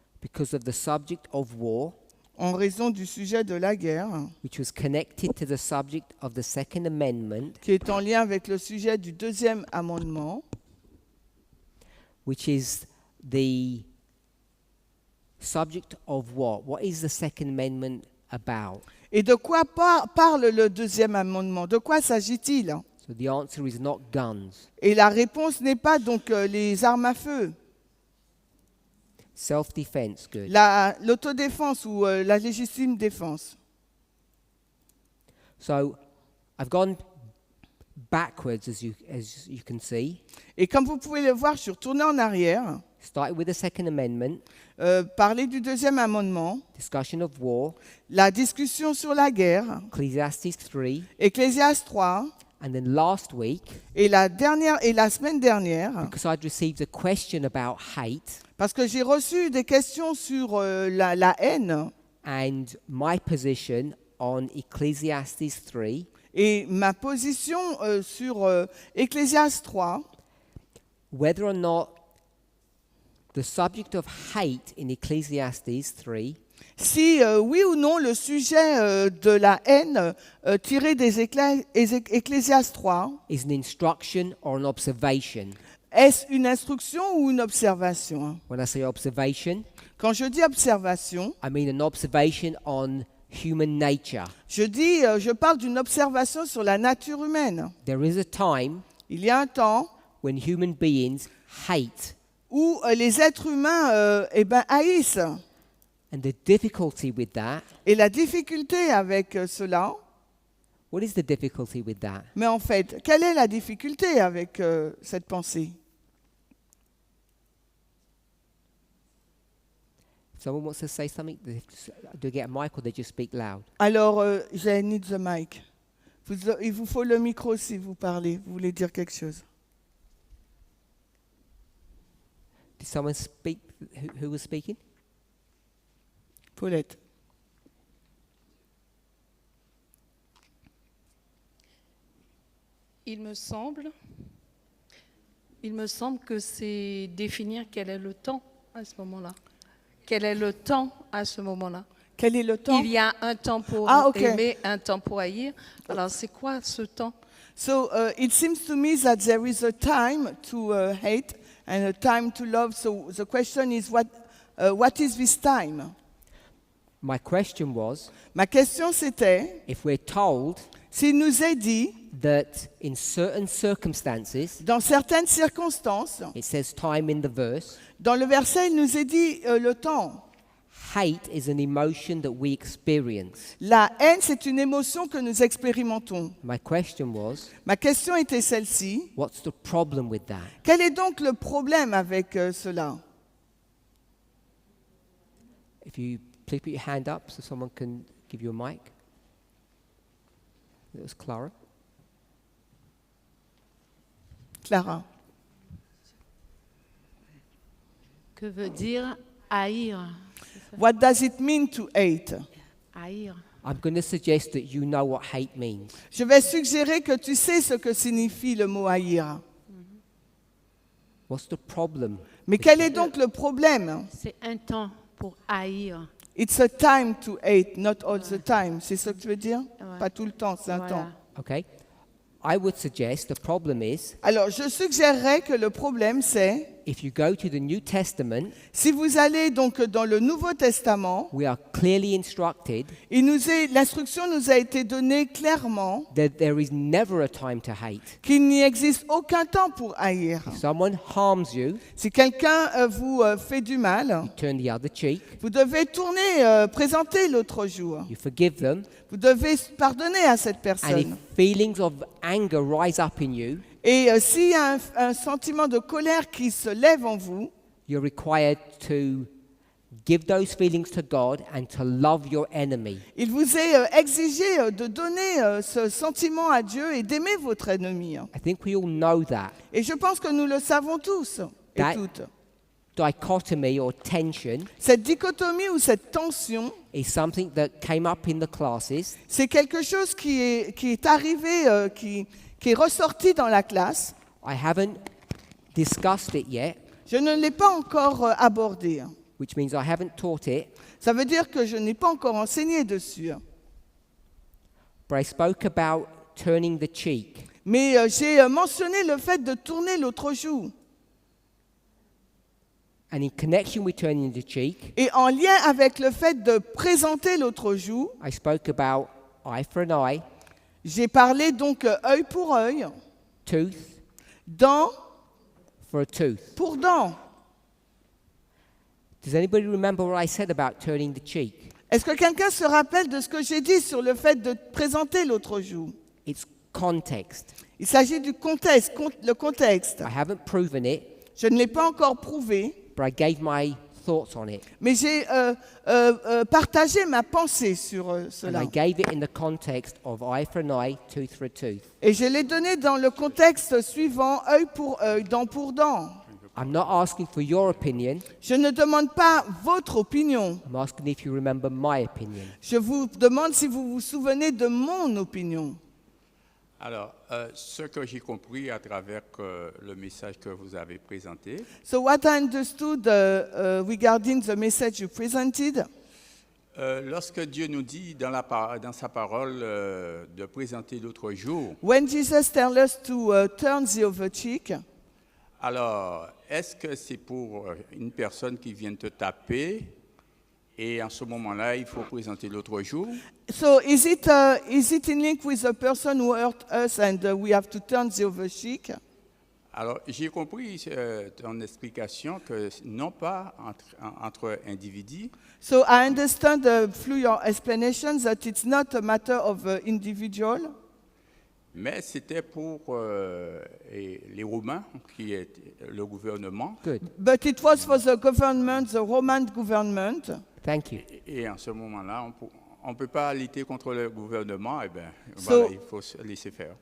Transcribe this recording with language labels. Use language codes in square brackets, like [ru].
[en] because of the subject of war, [fr] en raison du sujet de la guerre, [en] which was connected to the subject of the Second Amendment, [fr] qui est en lien avec le sujet du deuxième amendement, [en] which is the subject of what? What is the Second Amendment about? [fr] Et de quoi parle le deuxième amendement? De quoi s'agit-il? [en] So the answer is not guns. [fr] Et la réponse n'est pas donc les armes à feu, [en] Self-defense, good. [fr] l'autodéfense ou la légitime défense. [en] So I've gone backwards, as you can see. [fr] Et comme vous pouvez le voir, je suis retourné en arrière, [en] Started with the Second Amendment, [fr] parler du deuxième amendement, [en] discussion of war, [fr] la discussion sur la guerre, [en] Ecclesiastes 3, [fr] Ecclésiaste 3, [en] and then last week, [fr] et la semaine dernière, [en] because I'd received a question about hate [fr] parce que j'ai reçu des questions sur la haine, [en] and my position on Ecclesiastes 3, [fr] et ma position sur Ecclésiaste 3, [en] whether or not the subject of hate in Ecclesiastes 3 [fr] si oui ou non le sujet de la haine tiré des Ecclésiaste 3, [en] is an instruction or an observation. [fr] est-ce une instruction ou une observation? [en] When I say observation, [fr] Quand je dis observation, [en] I mean an observation on human nature. [fr] je parle d'une observation sur la nature humaine. [en] There is a time [fr] Il y a un temps [en] when human beings hate, [fr] où les êtres humains haïssent. [en] and the difficulty with that, [fr] Et la difficulté avec cela, [en] what is the difficulty with that? [fr] mais en fait, quelle est la difficulté avec cette pensée? [en] If someone wants to say something, do they get a mic or they just speak loud? Alors, I need the mic. [fr] Il vous faut le micro si vous parlez. Vous voulez dire quelque chose? [en] Did someone speak? Who was speaking? Paulette. [fr] Il me semble que c'est définir quel est le temps à ce moment-là. Quel est le temps à ce moment-là? Quel est le temps? Il y a un temps pour [en] okay. [fr] aimer, un temps pour haïr. Alors, c'est quoi ce temps? [en] So it seems to me that there is a time to hate and a time to love. So the question is, what is this time? My question was, [fr] Ma question c'était, [en] if we're told [fr] s'il nous est dit, [en] that in certain circumstances, [fr] dans certaines circonstances, [en] it says time in the verse, [fr] dans le verset, il nous est dit le temps. [en] hate is an emotion that we experience. [fr] La haine, c'est une émotion que nous expérimentons. [en] My question was, [fr] Ma question était celle-ci. [en] what's the problem with that? [fr] Quel est donc le problème avec cela? [en] If you please put your hand up so someone can give you a mic. It was Clara. Clara. [fr] Que veut dire haïr? [en] What does it mean to hate? [fr] Haïr. [en] I'm going to suggest that you know what hate means. [fr] Je vais suggérer que tu sais ce que signifie le mot haïr. [en] What's the problem? [fr] Mais quel est donc le problème? C'est un temps pour haïr. [en] It's a time to hate, not all the time. [fr] C'est ce que tu veux dire? Ouais. Pas tout le temps, c'est un Voilà. temps. [en] Okay? I would suggest the problem is [fr] Alors, je suggérerais que le problème, c'est, [en] if you go to the New Testament, [fr] si vous allez donc dans le Nouveau Testament, [en] we are clearly instructed [fr] l'instruction nous a été donnée clairement [en] that there is never a time to hate. [fr] qu'il n'y existe aucun temps pour haïr. [en] If someone harms you, [fr] Si quelqu'un vous fait du mal, [en] turn the other cheek, [fr] vous devez tourner, présenter l'autre jour. [en] you forgive them, [fr] Vous devez pardonner à cette [en] and if [fr] personne. [en] feelings of anger rise up in you, [fr] Et s'il y a un sentiment de colère qui se lève en vous, [en] you're required to give those feelings to God and to love your enemy. [fr] il vous est exigé de donner ce sentiment à Dieu et d'aimer votre ennemi. [en] I think we all know that. [fr] Et je pense que nous le savons tous et [en] That- [fr] toutes. [en] dichotomy or tension [fr] Cette dichotomie ou cette tension, [en] is something that came up in the classes, [fr] c'est quelque chose qui est arrivé, qui est ressorti dans la classe. [en] I haven't discussed it yet, [fr] Je ne l'ai pas encore abordé. [en] which means I haven't taught it, [fr] Ça veut dire que je n'ai pas encore enseigné dessus. [en] but I spoke about turning the cheek. [fr] Mais j'ai mentionné le fait de tourner l'autre joue. [en] And in connection with turning the cheek, [fr] Et en lien avec le fait de présenter l'autre joue, [en] I spoke about eye for an eye, [fr] j'ai parlé donc œil pour œil, [en] tooth [fr] dent [en] for a tooth. [fr] pour dent. [en] Does anybody remember what I said about turning the cheek? [fr] Est-ce que quelqu'un se rappelle de ce que j'ai dit sur le fait de présenter l'autre joue? [en] It's context. [fr] Il s'agit du contexte, le contexte. [en] I haven't proven it, [fr] Je ne l'ai pas encore prouvé, [en] but I gave my thoughts on it. [fr] mais j'ai partagé ma pensée sur [en] And [fr] cela. [en] I gave it in the context of eye for an eye, tooth for a tooth. [fr] Et je l'ai donné dans le contexte suivant, œil pour œil, dent pour dent. [en] I'm not asking for your opinion, [fr] Je ne demande pas votre opinion. [en] I'm asking if you remember my opinion. [fr] Je vous demande si vous vous souvenez de mon opinion. Alors, ce que j'ai compris à travers le message que vous avez présenté, [en] So what I understood regarding the message you presented, [fr] lorsque Dieu nous dit dans sa parole de présenter l'autre jour, [en] when Jesus tells us to turn the other cheek, [fr] alors est-ce que c'est pour une personne qui vient te taper et en ce moment-là, il faut présenter l'autre jour? [en] so is it in link with a person who hurt us and we have to turn the other cheek? [fr] Alors, j'ai compris ton explication que non pas entre individus, [en] So I understand through your explanation that it's not a matter of individual, [fr] mais c'était pour les Romains, qui est le gouvernement. [en] Good. but it was for the government, the Roman government. Thank you. [fr] Et en ce moment-là, on ne peut pas lutter contre le gouvernement, et bien, [en] So- [fr] voilà, il faut se laisser faire.